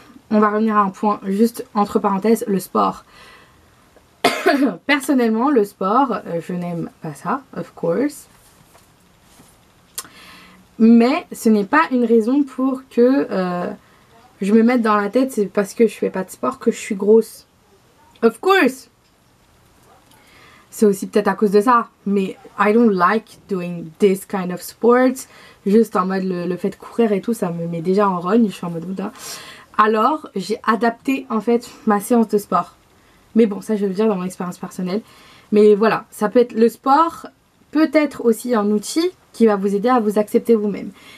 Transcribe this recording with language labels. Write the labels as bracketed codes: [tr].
[fr] On va revenir à un point, juste entre parenthèses, le sport. Personnellement, le sport, je n'aime pas ça, [en] of course. [fr] Mais ce n'est pas une raison pour que je me mette dans la tête, c'est parce que je fais pas de sport que je suis grosse. [en] Of course. [fr] C'est aussi peut-être à cause de ça. Mais [en] I don't like doing this kind of sports. [fr] Juste en mode le fait de courir et tout, ça me met déjà en rogne. Je suis en mode Bouddha. Alors j'ai adapté en fait ma séance de sport. Mais bon, ça je vais le dire dans mon expérience personnelle. Mais voilà, ça peut être le sport, peut être aussi un outil qui va vous aider à vous accepter vous-même.